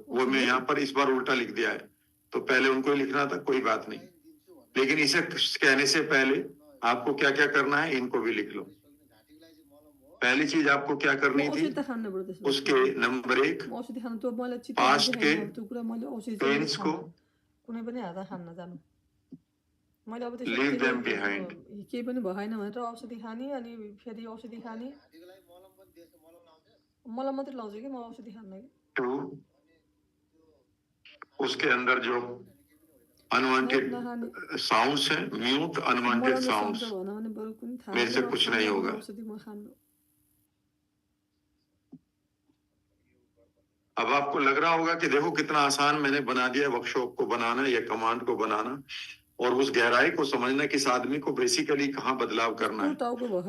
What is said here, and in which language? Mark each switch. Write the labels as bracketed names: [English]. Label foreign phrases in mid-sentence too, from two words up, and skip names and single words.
[Hindi] वो मैं यहाँ पर इस बार उल्टा लिख दिया है, तो पहले उनको ही लिखना था, कोई बात नहीं। लेकिन इसे कहने से पहले आपको क्या क्या करना है इनको भी लिख लो। पहली चीज आपको क्या करनी थी? उसके नंबर 1 पास्ट के पेन्स को [English] leave them behind. [Nepali] केही पनि भएन भनेर औषधि खाने अनि फेरि औषधि खाने। मलाई मात्रै लाउँछु कि म औषधि खान्न कि। [Hindi] 2 उसके अंदर जो [English] unwanted sounds [Hindi] हैं, [English] mute unwanted sounds, [Hindi] मेरे से कुछ नहीं होगा। अब आपको लग रहा होगा कि देखो कितना आसान मैंने बना दिया वर्कशॉप को बनाना या कमांड को बनाना और उस गहराई को समझना कि इस आदमी को बेसिकली कहाँ बदलाव करना है।